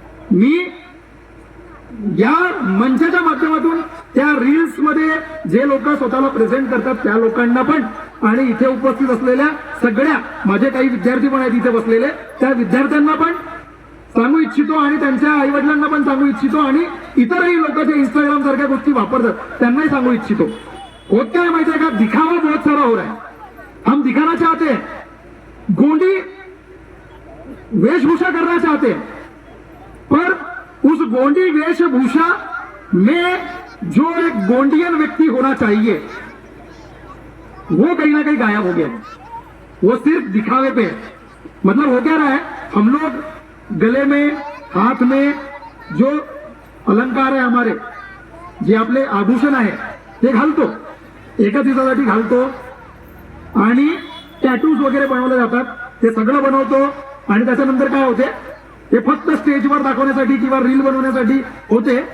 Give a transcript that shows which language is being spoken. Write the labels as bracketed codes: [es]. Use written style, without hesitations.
[mr] मी या मंचाच्या माध्यमातून त्या रील्स मध्ये जे लोक स्वतःला प्रेझेंट करतात त्या लोकांना पण, आणि इथे उपस्थित असलेल्या सगळ्या माझे काही विद्यार्थी पण आहेत इथे बसलेले, त्या विद्यार्थ्यांना पण सांगू इच्छितो, आणि त्यांच्या आई वडिलांना पण सांगू इच्छितो, आणि इतरही लोक जे इंस्टाग्राम सारख्या गोष्टी वापरतात त्यांनाही सांगू इच्छितो. होत काय माहितीये का, [hi] दिखावा बहुत सारा हो रहा है. हम दिखाना चाहते हैं, गोंडी वेशभूषा करना चाहते हैं, पर उस गोंडी वेशभूषा में जो एक गोंडियन व्यक्ति होना चाहिए वो कहीं ना कहीं गायब हो गया. वो सिर्फ दिखावे पे है. मतलब हो क्या रहा है, हम लोग गले में, हाथ में जो अलंकार है हमारे, [mr] जे आपले आभूषण आहे ते घालतो, एका दिवसासाठी घालतो, आणि टॅटूज वगैरे बनवले जातात, ते सगळं बनवतो, आणि त्याच्यानंतर काय होते, ते फक्त स्टेजवर दाखवण्यासाठी किंवा रील बनवण्यासाठी होते.